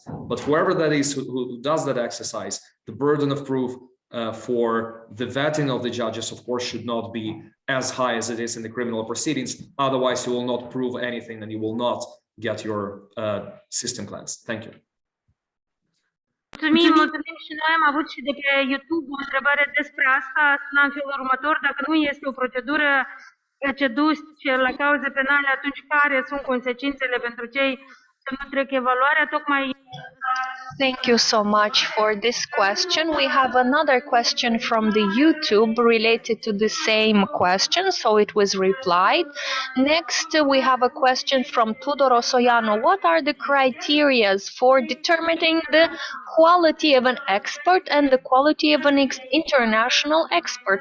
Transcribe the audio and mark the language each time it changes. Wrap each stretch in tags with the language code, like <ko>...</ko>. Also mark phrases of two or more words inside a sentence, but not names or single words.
<en>But whoever that is who does that exercise, the burden of proof for the vetting of the judges, of course, should not be as high as it is in the criminal proceedings. Otherwise, you will not prove anything and you will not get your system cleansed. Thank you.</en> <ro>Mulțumim și noi am avut și de pe YouTube o întrebare despre asta. Suna în felul următor: dacă nu este o procedură ce duce la cauze penale, atunci care sunt consecințele pentru cei ce nu trec evaluarea? Tocmai.</ro> <en>Thank you so much for this question. We have another question from the YouTube related to the same question, so it was replied. Next, we have a question from Tudor Osoiano. What are the criteria for determining the quality of an expert and the quality of an international expert?</en>